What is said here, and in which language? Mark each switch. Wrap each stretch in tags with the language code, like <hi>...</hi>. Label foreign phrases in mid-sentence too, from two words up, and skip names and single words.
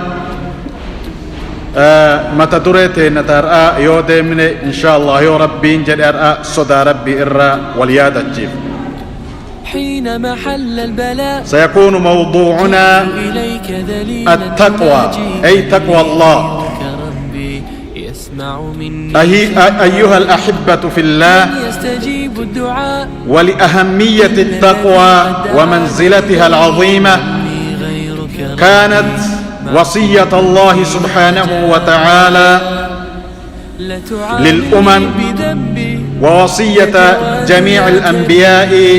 <om>mata duree teenna tar'aa yoo deemne</om> <ar>إن شاء الله</ar> <om>yoo rabbiin jedhe har'a sodaa rabbii irraa wal yaadachiif.</om> <ar>سيكون موضوعنا التقوى أي تقوى الله. أيها الأحبة في الله، ولأهمية التقوى ومنزلتها العظيمة كانت وصية الله سبحانه وتعالى للأمم ووصية جميع الأنبياء</ar>